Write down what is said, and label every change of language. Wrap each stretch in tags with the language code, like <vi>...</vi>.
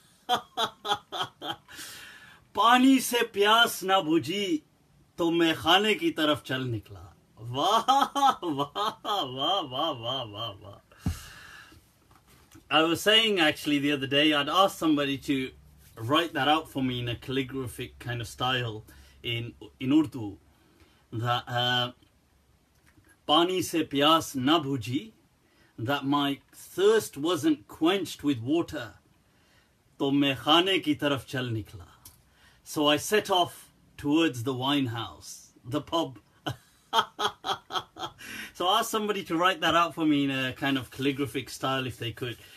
<hi>पानी से प्यास ना बुझी तो मैं खाने की तरफ चल निकला. वाह वाह वाह वाह वाह वाह वाह.</hi> <en>I was saying actually the other day, I'd asked somebody to write that out for me in a calligraphic kind of style in Urdu. That</en> <hi>पानी से प्यास ना बुझी,</hi> <en>that my thirst wasn't quenched with water,</en> <hi>to main khane ki taraf chal nikla.</hi> <en>So I set off towards the wine house, the pub. So I asked somebody to write that out for me in a kind of calligraphic style if they could.</en>